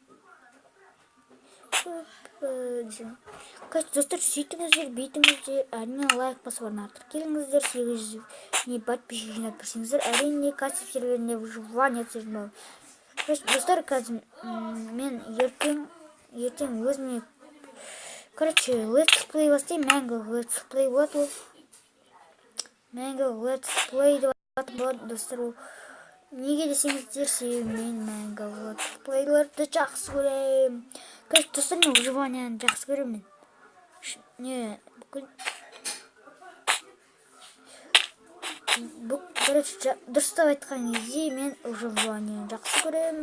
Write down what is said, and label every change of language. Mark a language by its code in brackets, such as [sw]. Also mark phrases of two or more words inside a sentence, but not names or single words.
[kk] Короче, достар, сөйтіңіздер, бүйтіңіздер. Әрине лайк басып арнаға тіркеліңіздер. 800 не подписчик жинап берсеңіздер. Әрине кастинг серверіне выживание түсірмеу. Короче, достар, қазір мен ертең өзіме короче, [en] let's play [kk] бастаймын. Mango [en] let's play [kk] болады ол. Mango [en] let's play [kk] деп атым болады, достар. Неге десеңіздер, себебі мен Mango [en] let's play'ларды [kk] жақсы көремін. Короче, достар, мен выживанияны жақсы көремін. Не, короче, дұрыстап айтқан кезде мен выживанияны жақсы көремін.